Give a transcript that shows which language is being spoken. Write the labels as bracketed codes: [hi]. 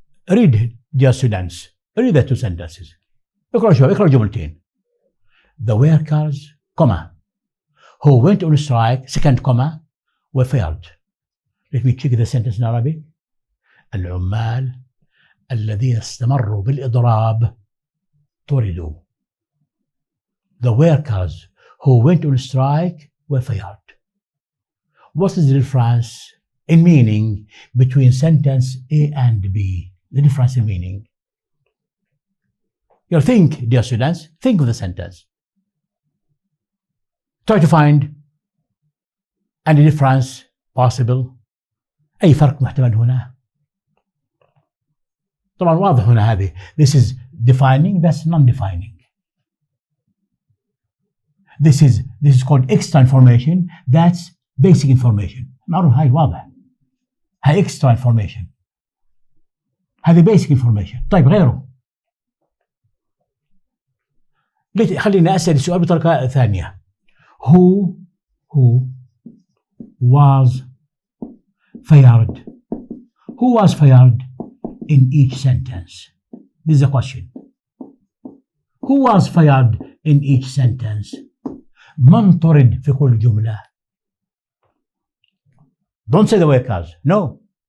[en] Read, dear students, read the two sentences. [ar] اقرأ جملتين. [en] The workers, comma, who went on strike, second comma, were fired. Let me check the sentence in Arabic. [ar] العمال الذين استمروا بالإضراب طردوا. [en] The workers who went on strike were fired. What is the difference in meaning between sentence A and B? The difference in meaning. You think, dear students, think of the sentence. Try to find any difference possible. [ar] أي فرق محتمل هنا. طبعا واضح هنا هذه. [en] This is defining, that's non-defining. This is called extra information, that's basic information. [ar] معروف هاي واضح. هاي [en] extra information. [ar] هذه [en] basic information. [ar] طيب غيره. خليني أسأل السؤال بطريقة ثانية. [en] Who was fired. Who was fired in each sentence? This is a question. Who was fired in each sentence? [ar] من طرد في كل جملة. [en] Don't say the workers. No.